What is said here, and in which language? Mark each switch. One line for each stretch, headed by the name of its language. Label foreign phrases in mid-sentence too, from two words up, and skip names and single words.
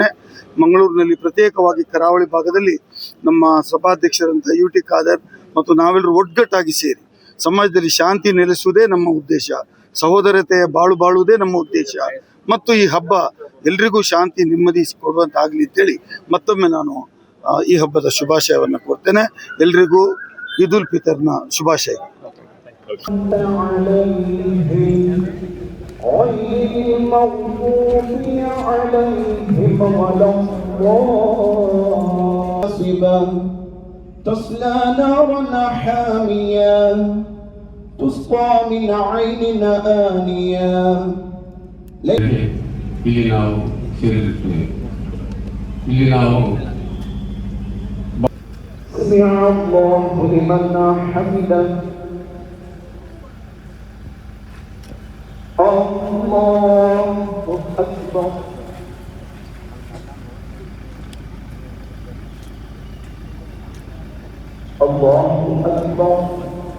Kannada: ಮಂಗಳೂರಿನಲ್ಲಿ ಪ್ರತ್ಯೇಕವಾಗಿ ಕರಾವಳಿ ಭಾಗದಲ್ಲಿ ನಮ್ಮ ಸಭಾಧ್ಯಕ್ಷರಂತ UT ಖಾದರ್ ಮತ್ತು ನಾವೆಲ್ಲರೂ ಒಗ್ಗಟ್ಟಾಗಿ ಸೇರಿ ಸಮಾಜದಲ್ಲಿ ಶಾಂತಿ ನೆಲೆಸುವುದೇ ನಮ್ಮ ಉದ್ದೇಶ, ಸಹೋದರತೆಯ ಬಾಳುವುದೇ ನಮ್ಮ ಉದ್ದೇಶ ಮತ್ತು ಈ ಹಬ್ಬ ಎಲ್ರಿಗೂ ಶಾಂತಿ ನೆಮ್ಮದಿ ಕೊಡುವಂತಾಗಲಿ ಅಂತೇಳಿ ಮತ್ತೊಮ್ಮೆ ನಾನು ಈ ಹಬ್ಬದ ಶುಭಾಶಯವನ್ನು ಕೋರ್ತೇನೆ. ಎಲ್ರಿಗೂ ಈದ್ ಉಲ್ ಫಿತರ್ನ ಶುಭಾಶಯ.
Arabic: غير المغضوب عليهم ولا الضالين. تصلى نارا حامية تسقى من عين آنية.
Kannada: ಇಲ್ಲಿ ನಾವು ಸೇರಿರುತ್ತೇವೆ. ಇಲ್ಲಿ ನಾವು
Arabic: سمع الله لمن حمده. الله أكبر. الله أكبر.